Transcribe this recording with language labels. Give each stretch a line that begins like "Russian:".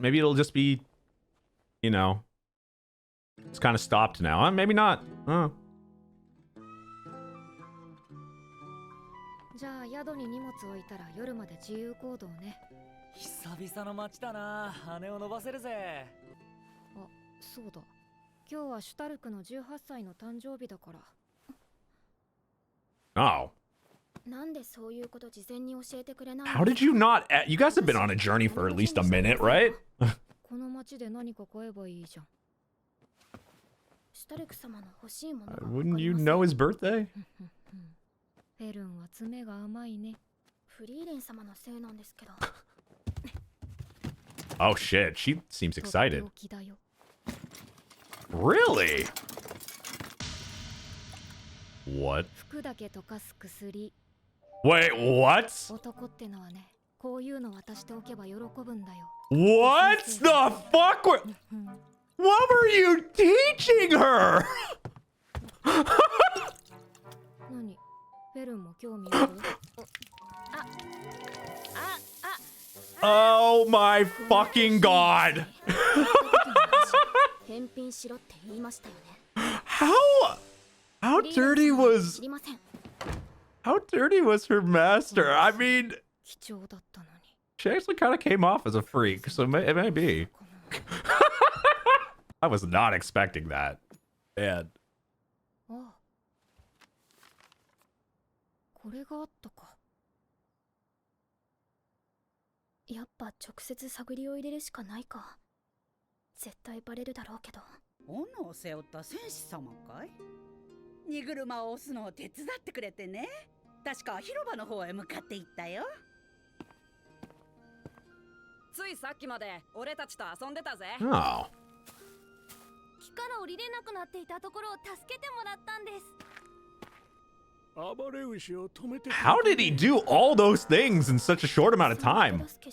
English: Maybe it'll just be, you know, it's kind of stopped now. Maybe not.
Japanese: じゃあ宿に荷物置いたら夜まで自由行動ね。久々の街だな。羽を伸ばせるぜ。あ、そうだ。今日はシュタルクの18歳の誕生日だから。
English: Oh.
Japanese: なんでそういうこと事前に教えてくれない？
English: How did you not? You guys have been on a journey for at least a minute, right?
Japanese: この街で何か買えばいいじゃん。シュタルク様の欲しいものが。
English: Wouldn't you know his birthday?
Japanese: フェルンは爪が甘いね。フリーレン様のせいなんですけど。
English: Oh shit, she seems excited. Really? What?
Japanese: 服だけ溶かす薬。
English: Wait, what?
Japanese: 男ってのはね、こういうの渡しておけば喜ぶんだよ。
English: What the fuck? What were you teaching her?
Japanese: 何？フェルンも興味ある？
English: Oh my fucking god.
Japanese: 返品しろって言いましたよね。
English: How dirty was her master? I mean,
Japanese: 貴重だったのに。
English: she actually kind of came off as a freak, so it may be. I was not expecting that. Man.
Japanese: ああ。これがあったか。やっぱ直接探りを入れるしかないか。絶対バレるだろうけど。斧を背負った戦士様かい？荷車を押すのを手伝ってくれてね。確か広場の方へ向かって行ったよ。ついさっきまで俺たちと遊んでたぜ。
English: Oh.
Japanese: 木から降りれなくなっていたところを助けてもらったんです。
English: How did he do all those things in such a short amount of time?